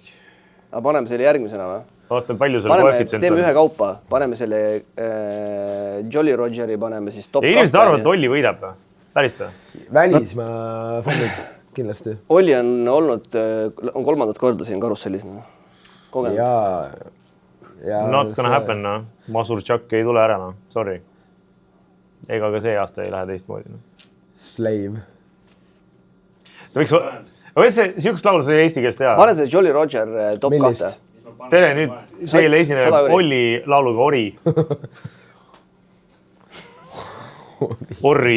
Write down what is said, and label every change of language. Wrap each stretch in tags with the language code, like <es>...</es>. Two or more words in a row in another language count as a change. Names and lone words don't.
<et>Aga paneme selle järgmisena või? Oota, palju selle koefitsient on? Teeme ühe kaupa. Paneme selle Jolly Rogeri, paneme siis top 2. Ja inimesed arvavad, et Olli võidab või? Päris või? Välismaa fännid, kindlasti. Olli on olnud, on 3. korda siin karussellis.</et> <en>Not gonna happen, no.</en> <et>Masur Chuck ei tule ära, no. Sorry. Ega ka see aasta ei lähe teistmoodi, no. Slave. Võiks see siukest laulu sai eesti keelest teha? Pane see Jolly Roger top 2. Tere nüüd, seele esineb Olli lauluga Ori. Orri.</et>